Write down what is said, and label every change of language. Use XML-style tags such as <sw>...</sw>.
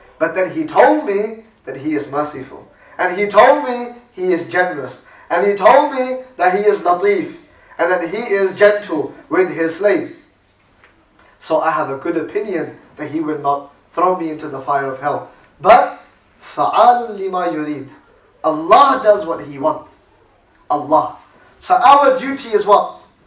<en>But then He told me that He is merciful. And He told me He is generous. And He told me that He is latif. And that He is gentle with His slaves. So I have a good opinion that He will not throw me into the fire of hell.</en> <ar>But فَعَالٌ لِمَا يُرِيدُ.</ar> <en>Allah does what He wants. Allah. So our duty is what?</en>